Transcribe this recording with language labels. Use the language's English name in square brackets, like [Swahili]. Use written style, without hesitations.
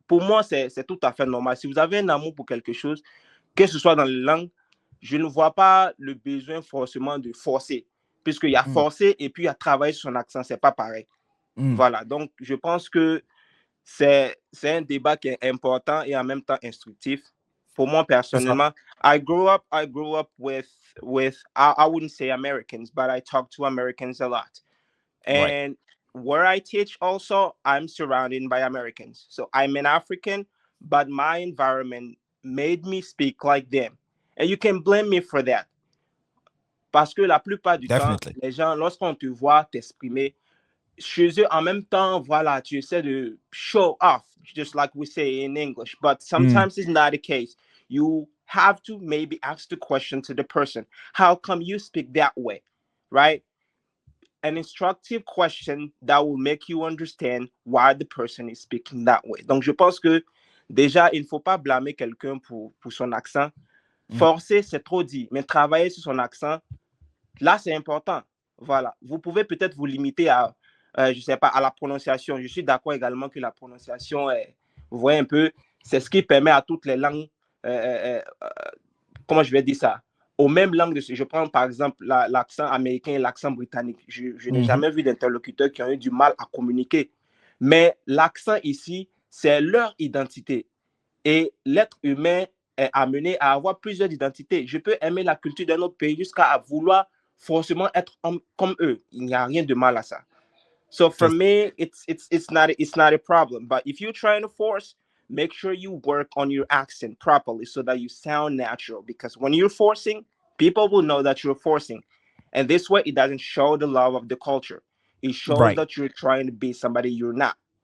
[French] Pour moi, c'est tout à fait normal. Si vous avez un amour pour quelque chose, que ce soit dans les langues, je ne vois pas le besoin forcément de forcer, puisqu'il y a forcer et puis il y a travailler sur son accent, c'est pas pareil. Voilà, donc je pense que c'est un débat qui est important et en même temps instructif. Pour moi, personnellement, [English] I grew up with I wouldn't say Americans, but I talk to Americans a lot. And where I teach also, I'm surrounded by Americans. So I'm an African, but my environment made me speak like them. And you can blame me for that. [French] Parce que la plupart du temps, les gens, lorsqu'on te voit t'exprimer, chez eux, en même temps, voilà, tu essaies de [English] show off, just like we say in English. But sometimes it's not the case. You have to maybe ask the question to the person. How come you speak that way? Right? An instructive question that will make you understand why the person is speaking that way. [French] Donc, je pense que déjà, il ne faut pas blâmer quelqu'un pour son accent. Forcer, c'est trop dit, mais travailler sur son accent, là, c'est important. Voilà. Vous pouvez peut-être vous limiter à, je sais pas, à la prononciation. Je suis d'accord également que la prononciation, vous voyez un peu, c'est ce qui permet à toutes les langues, comment je vais dire ça, aux mêmes langues. Je prends par exemple l'accent américain et l'accent britannique. Je n'ai jamais vu d'interlocuteurs qui ont eu du mal à communiquer. Mais l'accent ici, c'est leur identité. Et l'être humain est amené à avoir plusieurs identités. Je peux aimer la culture d'un autre pays jusqu'à vouloir forcément être comme eux. Il n'y a rien de mal à ça. [English] So for me, it's not a problem. But if you're trying to force, make sure you work on your accent properly so that you sound natural. Because when you're forcing, people will know that you're forcing. And this way, it doesn't show the love of the culture. It shows that you're trying to be somebody you're not.